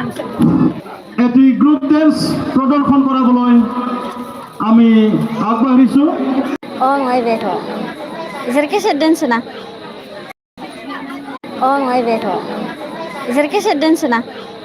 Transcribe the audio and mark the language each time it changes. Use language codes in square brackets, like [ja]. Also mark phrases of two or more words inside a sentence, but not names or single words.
[as] এটি গ্ৰুপ ডেন্স প্ৰদৰ্শন কৰাবলৈ আমি আগবাঢ়িছোঁ। মই দেখো ইসের কিসের ডেন্স না? মই দেখো ইসের কিসের ডেন্স না?